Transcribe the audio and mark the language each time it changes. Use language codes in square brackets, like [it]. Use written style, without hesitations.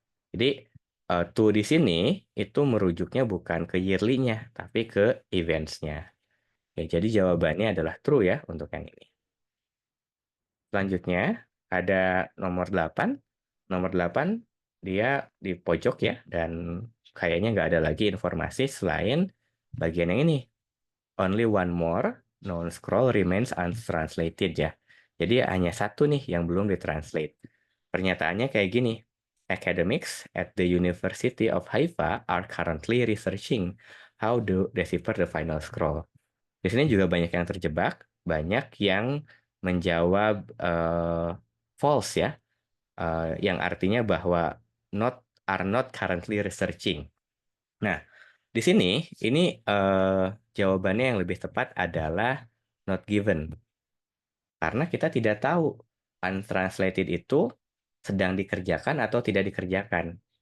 [id] Jadi two di sini itu merujuknya bukan ke yearly-nya, tapi ke events-nya. Ya, jadi jawabannya adalah true ya untuk yang ini. Selanjutnya, ada nomor 8 dia di pojok ya, dan kayaknya nggak ada lagi informasi selain bagian yang ini. [en] Only one more known scroll remains untranslated ya. [id] Jadi hanya satu nih yang belum ditranslate. Pernyataannya kayak gini. [en] Academics at the University of Haifa are currently researching how to decipher the final scroll. [id] Di sini juga banyak yang terjebak, banyak yang menjawab false ya, yang artinya bahwa [en] are not currently researching. [id] Nah, di sini ini jawabannya yang lebih tepat adalah [en] not given, [id] karena kita tidak tahu untranslated itu sedang dikerjakan atau tidak dikerjakan.